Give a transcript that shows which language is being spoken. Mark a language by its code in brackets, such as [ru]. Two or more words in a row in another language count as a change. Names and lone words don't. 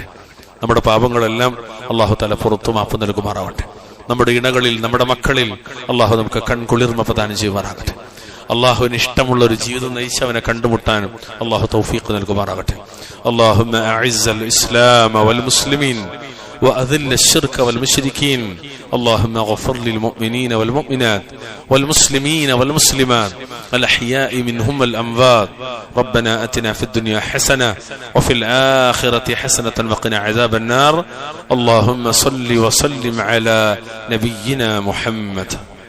[ml] നമ്മുടെ പാപങ്ങളെല്ലാം അല്ലാഹു തആല പുറത്തു മാപ്പ് നൽകുമാറാകട്ടെ. നമ്മുടെ ഇണകളിൽ നമ്മുടെ മക്കളിൽ അല്ലാഹു നമുക്ക് കൺകുളിർമ പ്രദാനം ചെയ്യുമാറാകട്ടെ. അല്ലാഹുവിന് ഇഷ്ടമുള്ള ഒരു ജീവിതം നയിച്ചവനെ കണ്ടുമുട്ടാനും അല്ലാഹു തൗഫീഖ് നൽകുമാറാകട്ടെ. [ar] اللهم أعز الإسلام والمسلمين وأذل الشرك والمشركين اللهم اغفر للمؤمنين والمؤمنات والمسلمين والمسلمات الأحياء منهم والأموات ربنا أتنا في الدنيا حسنة وفي الآخرة حسنة وقنا عذاب النار اللهم صل وسلم على نبينا محمد.